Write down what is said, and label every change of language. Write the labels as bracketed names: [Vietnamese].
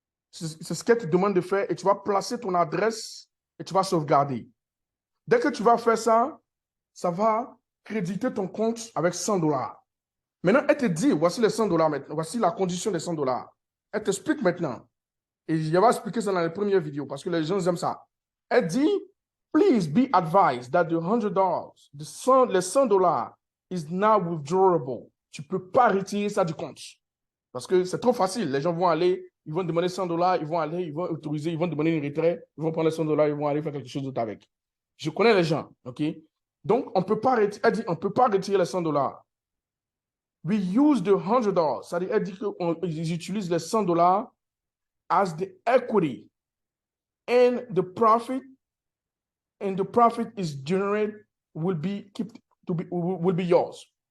[French] C'est ce qu'elle te demande de faire et tu vas placer ton adresse et tu vas sauvegarder. Dès que tu vas faire ça, ça va créditer ton compte avec $100. Maintenant, elle te dit, voici les $100 maintenant, voici la condition des $100. Elle t'explique maintenant. Et je vais expliquer ça dans les premières vidéos parce que les gens aiment ça. Elle dit, [English] please be advised that the $100, [French] les $100 [English] is now withdrawable. [French] Tu ne peux pas retirer ça du compte. Parce que c'est trop facile. Les gens vont aller, ils vont demander $100, ils vont aller, ils vont autoriser, ils vont demander une retrait, ils vont prendre les $100, ils vont aller faire quelque chose d'autre avec. Je connais les gens, OK? Donc, on peut pas retirer, elle dit, on ne peut pas retirer les $100. [English] We use the $100. [French] C'est-à-dire, elle dit qu'ils utilisent les $100 [English] as the equity and the profit is generated will be yours.